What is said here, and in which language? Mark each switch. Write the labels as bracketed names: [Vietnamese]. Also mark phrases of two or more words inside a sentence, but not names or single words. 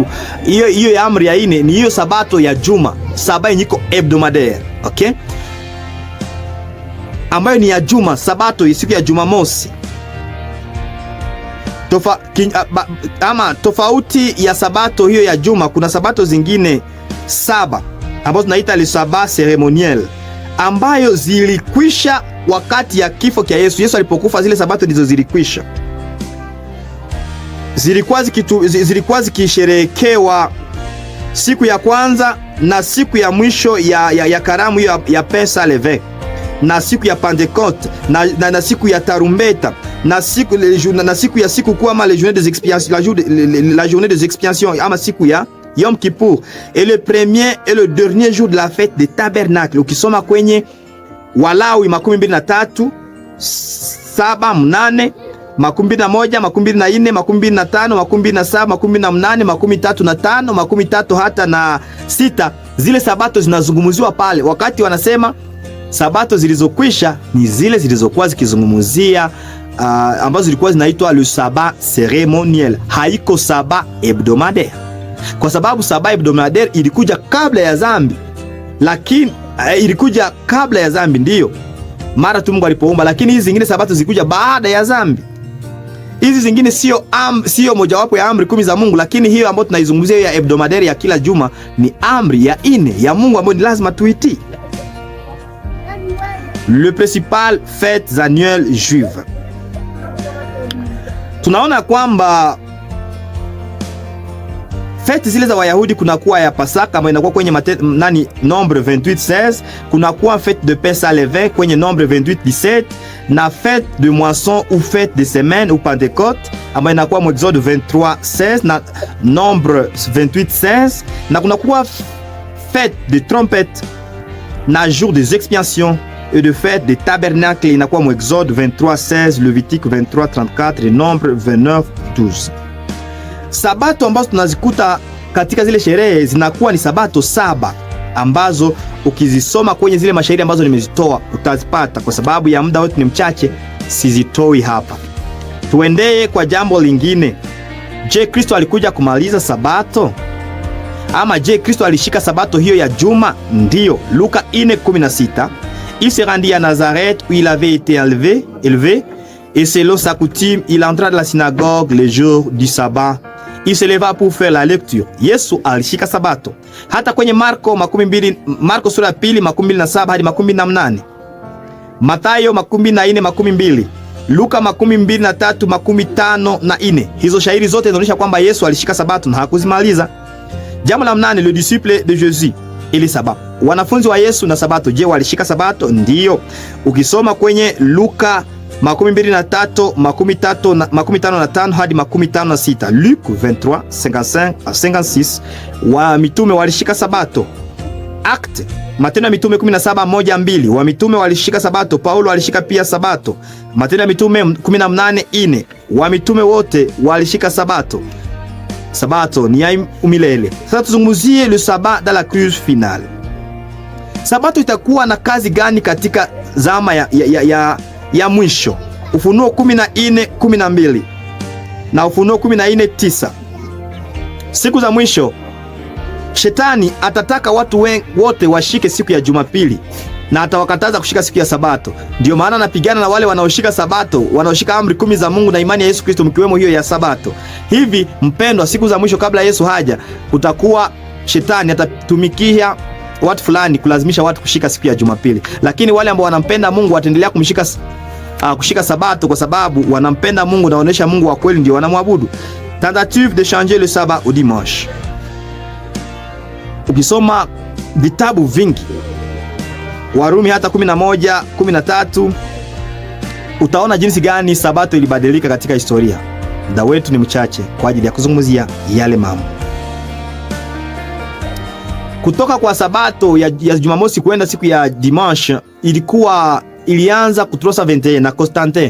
[Swahili] Hiyo ya amri ya 4 ni hiyo Sabato ya juma, Sabato nyiko hebdomadaire, okay? Ambayo ni ya juma, Sabato siku ya Jumamosi. Tofauti ya Sabato hiyo ya juma, kuna Sabato zingine 7 ambazo tunaita [French] le sabbat ceremoniel, [Swahili] ambayo zilikwisha wakati ya kifo cha Yesu. Yesu alipokufa, zile Sabato ndizo zilikwisha. Zilikuwa zikisherekewa siku ya kwanza na siku ya mwisho ya karamu ya Pesa Leve, na siku ya Pentecote na siku ya tarumbeta, na siku ya siku kuu ama [French] la journée des expiations [Swahili] ama siku ya Yom Kippur, [French] et le premier et le dernier jour de la fête des tabernacles. [Swahili] Ukisoma kwenye Walawi 23, 7, 8, 21, 24, 25, 27, 28, 35, 30 hata na 6, zile Sabato zinazungumziwa pale. Wakati wanasema Sabato zilizokwisha ni zile zilizokuwa zikizungumzia ambazo zilikuwa zinaitwa [French] le sabbat ceremoniel, [Swahili] haiko [French] sabbat hebdomadaire, [Swahili] kwa sababu [French] sabbat hebdomadaire [Swahili] ilikuja kabla ya dhambi. Lakini ilikuja kabla ya dhambi, ndiyo mara tu Mungu alipoumba, lakini hizi zingine Sabato zilikuja baada ya dhambi. Hizi zingine sio mojawapo ya amri 10 za Mungu, lakini hiyo ambayo tunaizungumzia ya hebdomadaire ya kila juma ni amri ya 4 ya Mungu ambayo ni lazima tuitii. [French] Le principal fêtes annuelles juives. [Swahili] Tunaona kwamba fête zile za Wayahudi kunakuwa ya Pasaka ambayo inakuwa kwenye Nombre 28:16, kunakuwa [French] fête de Pesa Leve kwenye Nombre 28:17, na fête de moisson ou fête de semaine ou Pentecôte [Swahili] ambayo inakuwa mu [French] Exode 23:16 na Nombre 28:16, [Swahili] na kunakuwa [French] fête de trompette na jour des expiations et de fête des tabernacles [Swahili] inakuwa mu [French] Exode 23:16, Levitique 23:34 et Nombre 29:12. [Swahili] Sabato ambazo tunazikuta katika zile sherehe zinakuwa ni Sabato 7 ambazo ukizisoma kwenye zile mashairi ambazo nimezitoa utazipata. Kwa sababu ya muda wetu ni mchache, sizitoi hapa. Tuendee kwa jambo lingine. Je, Kristo alikuja kumaliza sabato? Ama je, Kristo alishika sabato hiyo ya juma? Ndiyo. Luka 4:16. [French] Il se rendit à Nazareth où il avait été élevé et selon sa coutume, il entra dans la synagogue le jour du sabbat. Il se leva pour faire la lecture. [Swahili] Yesu alishika sabato. Hata kwenye Marko sura ya 2:27 hadi 28. Mathayo 24:22. Luka 23:54. Hizo shairi zote zinaonyesha kwamba Yesu alishika sabato na hakuzimaliza. Jambo la 8, [French] le disciple de Jésus et le sabbat. [Swahili] Wanafunzi wa Yesu na sabato, je, walishika sabato? Ndiyo. Ukisoma kwenye Luka 23:55 hadi 56, Luc 23:55-56, wa mitume walishika sabato. Acte, Matendo ya Mitume 17:1-2, wa mitume walishika sabato. Paulo alishika pia sabato. Matendo ya Mitume 18:4, wa mitume wote walishika sabato. Sabato ni ya umilele. Sasa tuzungumzie [French] le sabbat dans la crise finale. [Swahili] Sabato itakuwa na kazi gani katika zama ya mwisho? Ufunuo 14:12 na Ufunuo 14:9. Siku za mwisho Shetani atataka watu wote washike siku ya Jumapili na atawakataza kushika siku ya Sabato. Ndio maana anapigana na wale wanaoshika Sabato, wanaoshika amri 10 za Mungu na imani ya Yesu Kristo, mkiwemo hiyo ya Sabato. Hivi mpendwa, siku za mwisho kabla Yesu haja, kutakuwa Shetani atatumikia watu fulani kulazimisha watu kushika siku ya Jumapili. Lakini wale ambao wanampenda Mungu wataendelea kushika Sabato kwa sababu wanampenda Mungu na wanaonyesha Mungu wa kweli, ndio wanamwabudu. [French] Tentative de changer le sabbat au dimanche. [Swahili] Ukisoma vitabu vingi, Warumi hata 11:13, utaona jinsi gani sabato ilibadilika katika historia. Muda wetu ni mchache kwa ajili ya kuzungumzia yale mambo. Kutoka kwa sabato ya Jumamosi kwenda siku ya dimanche ilianza kutrosa 21 na Constantin.